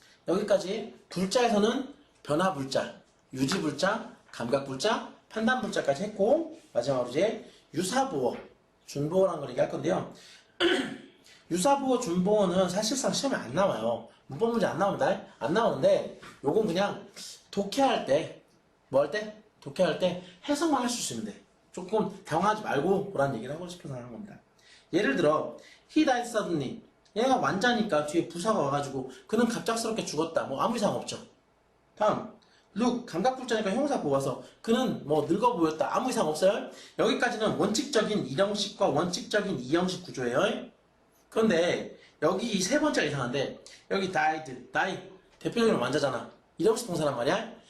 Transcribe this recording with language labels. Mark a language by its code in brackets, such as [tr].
[ko] 여기까지 불자에서는 변화불자, 유지불자, 감각불자, 판단불자까지 했고 마지막으로 이제 유사보어, 준보어라는 걸 얘기할 건데요. 유사보어, 준보어는 사실상 시험에 안 나와요. 문법 문제 안 나옵니다. 안 나오는데 요건 그냥 독해할 때, 뭐 할 때? 독해할 때 해석만 할 수 있으면 돼. 조금 당황하지 말고 그런 얘기를 하고 싶어서 하는 겁니다. 예를 들어 [en] he died suddenly. [ko] 얘가 완자니까 뒤에 부사가 와가지고 그는 갑작스럽게 죽었다. 뭐 아무 이상 없죠. 다음 look, 감각불자니까 형사 보아서 그는 뭐 늙어 보였다. 아무 이상 없어요. 여기까지는 원칙적인 1형식과 원칙적인 2형식 구조예요. 그런데 여기 이 세 번째가 이상한데 여기 died, die 대표적인 완자잖아. 1형식 동사란 말이야.